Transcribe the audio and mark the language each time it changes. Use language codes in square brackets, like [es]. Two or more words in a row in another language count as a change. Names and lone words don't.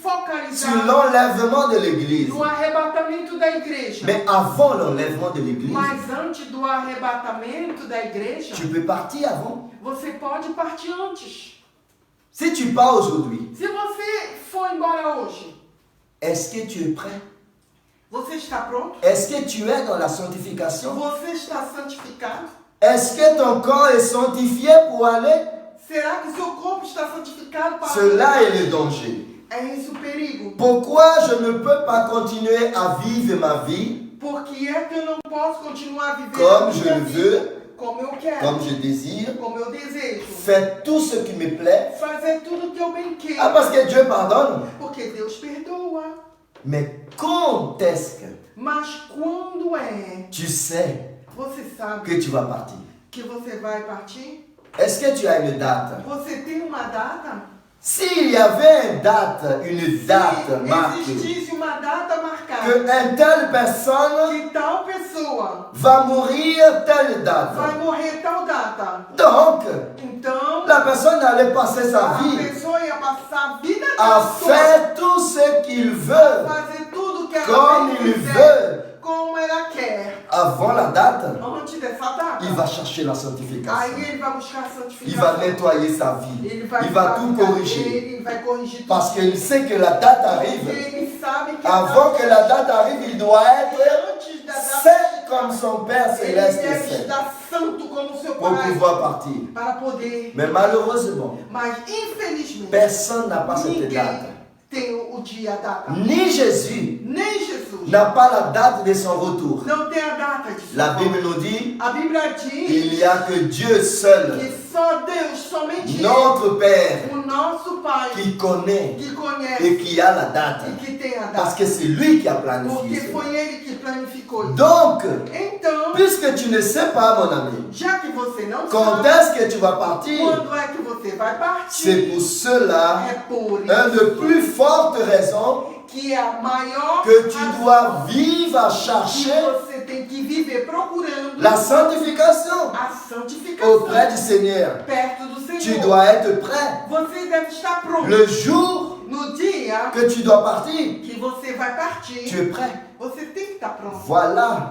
[pt] focalizados [fr] l'enlèvement de l'Église. [pt] no arrebatamento da igreja. [fr] Mais avant l'enlèvement de l'Église, [pt] Mas antes do arrebatamento da igreja, [fr] tu peux partir avant. [pt] você pode partir antes. [fr] Si tu pars aujourd'hui, [pt] Se você for embora hoje, [fr] est-ce que tu es prêt? [pt] você está pronto? [fr] Est-ce que tu es dans la sanctification? [pt] Você está santificado? [fr] Est-ce que ton corps est sanctifié pour aller? [pt] Será que seu corpo está santificado para [fr] Cela est le danger. [pt] É esse o perigo. [fr] Pourquoi je ne peux pas continuer à vivre ma vie [pt] Por que é que eu não posso continuar a viver [fr] comme [pt] a [fr] je [pt] minha [fr] le [pt] vida [fr] veux, [pt] como eu quero, [fr] comme je désire, [pt] como eu desejo? [fr] faire tout ce qui me plaît? [pt] Fazer tudo que eu bem quero. [fr] Ah, parce que Dieu pardonne. [pt] Porque Deus perdoa. [fr] Mais quand est-ce que [pt] Mas quando é, [fr] tu sais [pt] você sabe [fr] que tu vas partir? [pt] que você vai partir? [fr] Est-ce que tu as une date? [pt] Você tem uma data? [fr] S'il y avait une date [pt] Se [fr] marquée, [pt] existisse uma data marcada, [fr] que une telle personne [pt] que tal pessoa [fr] va mourir telle date. [pt] vai morrer tal data. [fr] Donc, [pt] Então, [fr] la personne allait passer sa [pt] a [fr] vie [pt] pessoa ia passar a vida [fr] à [pt] toda [fr] faire tout ce qu'il [pt] a [fr] veut, [pt] fazer tudo que ela [fr] comme [pt] bem [fr] il [pt] quiser, [fr] veut. [pt] como ela quer. [fr] Avant la date, [pt] Antes dessa data, [fr] il va chercher la [pt] aí [fr] sanctification. [pt] ele vai buscar a [fr] Il [pt] santificação. [fr] va nettoyer sa vie. [pt] Ele vai [fr] Il va tout [pt] fabricar [fr] corriger. [pt] ele vai corrigir tudo. [fr] Parce qu'il sait que la date [pt] Porque [fr] arrive. [pt] ele sabe que [fr] Avant que la date arrive, il doit être [pt] antes da data [fr] saint comme son Père [pt] ele [fr] céleste [pt] deve [fr] est saint [pt] estar santo como seu [fr] pour [pt] pai [fr] pouvoir partir. [pt] para poder. [fr] Mais malheureusement, [pt] Mas infelizmente [fr] personne n'a pas cette [pt] ninguém [fr] date. [pt] tem o dia, a data. [fr] Ni Jésus [pt] Nem Jesus [fr] n'a pas la date de son retour. [pt] não tem a data de [fr] La [pt] sua [fr] Bible [pt] volta. [fr] nous dit, [pt] A Bíblia diz [fr] il n'y a que Dieu seul, [pt] que só Deus, somente Ele, [fr] notre Père, [pt] o nosso Pai, [fr] qui connaît [pt] que conhece [fr] et qui a la date. [pt] e que tem a [fr] Parce [pt] data. [fr] que c'est lui qui a planifié [pt] Porque [fr] cela. [pt] foi Ele que planificou isso. [fr] Donc, [pt] Então, [fr] puisque tu ne sais pas, mon ami, [pt] já que você não [fr] quand [pt] sabe [fr] est-ce que tu vas partir, [pt] quando é que você vai [fr] c'est [pt] partir, [fr] pour cela [pt] é por [fr] une de [pt] isso [fr] plus fortes raisons [pt] que é a maior [fr] que tu [pt] razão [fr] dois vivre à [pt] que [fr] chercher [pt] você tem que viver procurando [fr] la sanctification [pt] a santificação [fr] auprès du Seigneur. [pt] perto do [fr] Tu [pt] Senhor. [fr] dois être prêt. [pt] Você deve estar pronto. [fr] Le jour [pt] No dia [fr] que tu dois partir, [pt] que você vai partir, [fr] tu es prêt. [pt] você tem que estar pronto. [fr] Voilà